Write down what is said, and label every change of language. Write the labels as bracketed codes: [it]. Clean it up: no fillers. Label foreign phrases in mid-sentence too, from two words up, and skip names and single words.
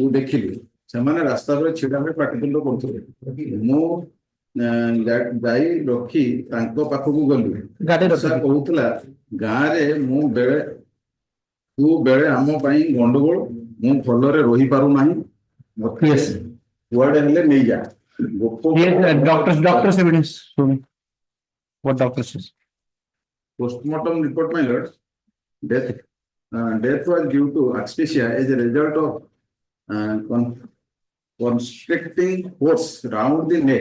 [or] ଦେଖିଲି ସେମାନେ ରାସ୍ତା ଉପରେ ଛିଡା ହୋଇ ପାଟିତୁଣ୍ଡ କରୁଥିଲେ ମୁଁ ଯାଇ ରଖି ତାଙ୍କ ପାଖକୁ ଗଲି ଉଷା କହୁଥିଲା ଗାଁରେ ମୁଁ ତୁ ବେଳେ ଆମ ପାଇଁ ଗଣ୍ଡଗୋଳ ମୁଁ ଭଲରେ ରହିପାରୁନାହିଁ ମତେ କୁଆଡେ ହେଲେ ନେଇଯା [en] Doctor's evidence. What doctor says? Postmortem report, my lord. Death was due to asphyxia as a result of constricting force round the neck.